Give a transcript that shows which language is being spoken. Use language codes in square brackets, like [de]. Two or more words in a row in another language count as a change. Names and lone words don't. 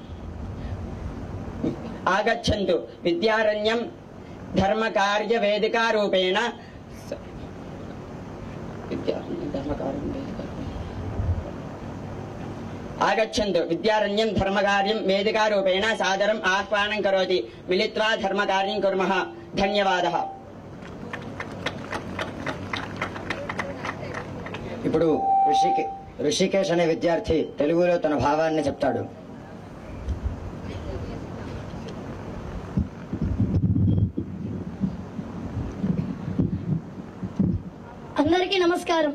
[sa] आगच्छन्तु विद्यारण्यं धर्मकार्यवेदिकारूपेण आगच्छन्तु विद्यारण्यं धर्मकार्यं वेदिकारूपेण सादरम् आह्वानं करोति। मिलित्वा धर्मकार्यं कुर्मः। धन्यवादः। [te] ఇప్పుడు ఋషికేశ్ అనే విద్యార్థి తెలుగులో తన భావాన్ని చెప్తాడు. అందరికీ నమస్కారం.